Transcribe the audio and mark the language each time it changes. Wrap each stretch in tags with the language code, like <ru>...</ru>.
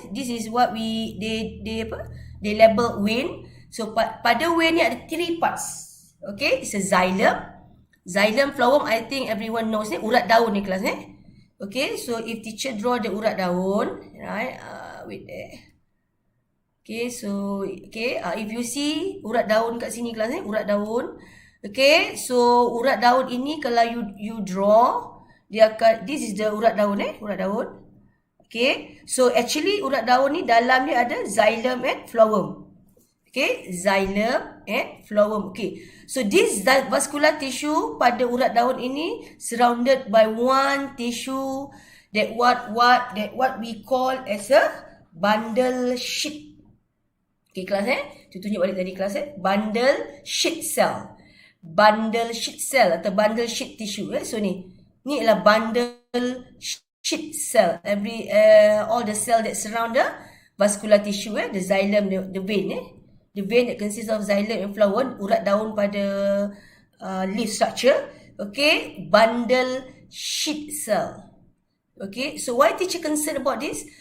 <en>This is what they label vein.</en> <ms>So pada vein ni ada 3 parts.</ms> <en>Okay, it's a xylem, phloem. I think everyone knows</en> <ms>ni, urat daun ni kelas.</ms> <en>Okay, so if teacher draw the</en> <ms>urat daun,</ms> <en>right? Wait there. Okay, so if you see</en> <ms>urat daun kat sini kelas urat daun. Okay, so urat daun ini kalau</ms> <en>you draw,</en> <ms>dia akan,</ms> <en>this is the</en> <ms>urat daun urat daun. Okay, so actually urat daun ni dalam dia ada xylem and phloem.</ms> <en>Okay, xylem and phloem. Okay, so this vascular tissue</en> <ms>pada urat daun ini</ms> <en>surrounded by one tissue that what we call as a bundle sheet.</en> <ms>Okay, kelas tunjuk balik tadi kelas bundle sheet cell.</ms> <en>Bundle sheet cell</en> <ms>atau</ms> <en>bundle sheet tissue.</en> <ms>So ni adalah bundle sheet cell.</ms> <en>All the cell that surround the vascular tissue, the xylem, the vein, the vein that consists of xylem and phloem,</en> <ms>urat daun pada</ms> <en>leaf structure. Okay, bundle sheet cell. Okay, so why teacher concerned about this?</en>